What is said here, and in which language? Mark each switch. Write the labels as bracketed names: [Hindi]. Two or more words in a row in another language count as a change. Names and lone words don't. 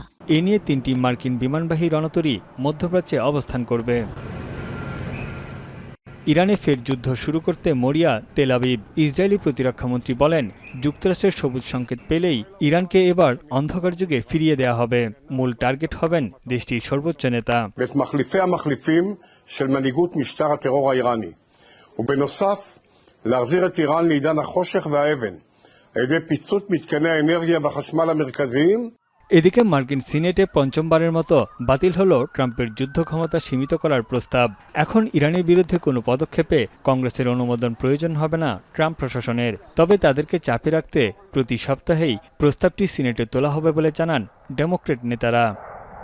[Bangla] এ নিয়ে 3টি মার্কিন বিমানবাহী রণতরী মধ্যপ্রাচ্যে অবস্থান করবে। ইরানে ফের যুদ্ধ শুরু করতে মরিয়া তেল আবিব। ইসরায়েলি প্রতিরক্ষামন্ত্রী বলেন, যুক্তরাষ্ট্রের সবুজ সংকেত পেলেই ইরানকে এবার অন্ধকার যুগে ফিরিয়ে দেওয়া হবে। মূল টার্গেট হবেন দেশটির সর্বোচ্চ নেতা। [Hebrew] להחזיר את איראן לעידן החושך והאבן על ידי פיצוץ מתקני האנרגיה והחשמל המרכזיים. [Bangla] এদিকে মার্কিন সিনেটে পঞ্চমবারের মতো বাতিল হল ট্রাম্পের যুদ্ধ ক্ষমতা সীমিত করার প্রস্তাব। এখন ইরানের বিরুদ্ধে কোনো পদক্ষেপে কংগ্রেসের অনুমোদন প্রয়োজন হবে না ট্রাম্প প্রশাসনের। তবে তাদেরকে চাপে রাখতে প্রতি সপ্তাহেই প্রস্তাবটি সিনেটে তোলা হবে বলে জানান ডেমোক্রেট নেতারা।